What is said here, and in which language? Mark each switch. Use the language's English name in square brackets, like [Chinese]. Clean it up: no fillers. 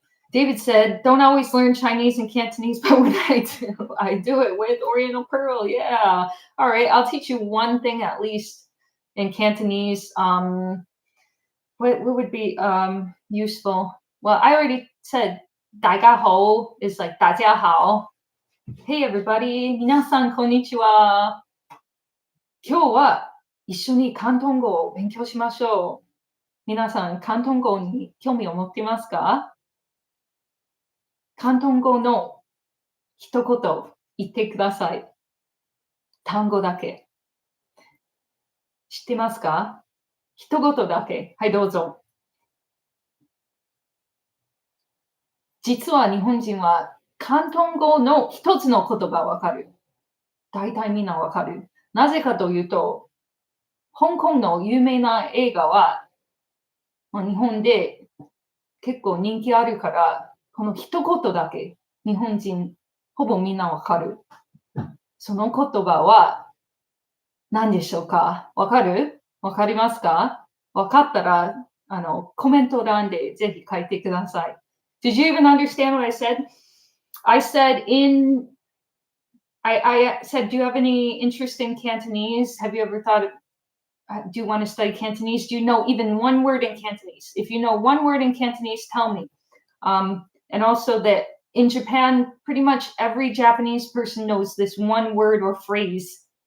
[English] David said, don't always learn Chinese and Cantonese, but when I do it with Oriental Pearl. Yeah. All right. I'll teach you one thing at least in Cantonese. What would be useful? Well, I already said 大家好 is like 大家好. Hey everybody, [Japanese] 皆さんこんにちは。今日は一緒に広東語を勉強しましょう。皆さん、広東語に興味を持っていますか？広東語の一言言ってください。単語だけ。知ってますか？一言だけ。はい、どうぞ。実は日本人は広東語の一つの言葉わかる。大体みんなわかる。なぜかというと、香港の有名な映画は、日本で結構人気あるから、この一言だけ日本人ほぼみんなわかる。その言葉は何でしょうか？わかる？わかりますか？わかったら、コメント欄でぜひ書いてください。 [English] Did you even understand what I said? I said I said, do you have any interest in Cantonese? Have you ever thought of, do you want to study Cantonese? Do you know even one word in Cantonese? If you know one word in Cantonese, tell me. And also that in Japan, pretty much every Japanese person knows this one word or phrase.